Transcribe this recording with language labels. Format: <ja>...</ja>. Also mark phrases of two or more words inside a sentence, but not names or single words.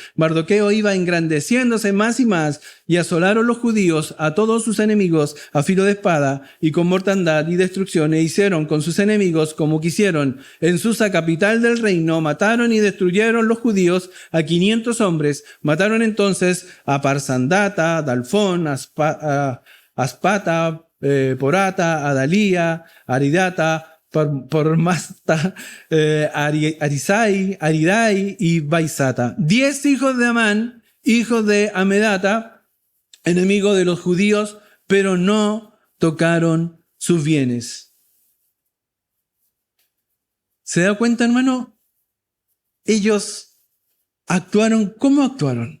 <es>Mardoqueo iba engrandeciéndose más y más, y asolaron los judíos a todos sus enemigos a filo de espada y con mortandad y destrucción, e hicieron con sus enemigos como quisieron. En Susa, capital del reino, mataron y destruyeron los judíos a 500 hombres. Mataron entonces a Parsandata, a Dalfón, a Aspata, Porata, Adalía, Aridata, Pormasta, Arisai, Aridai y Baisata. 10 hijos de Amán, hijos de Amedata, enemigo de los judíos, pero no tocaron sus bienes. ¿Se da cuenta, hermano? Ellos actuaron. ¿Cómo actuaron?</es>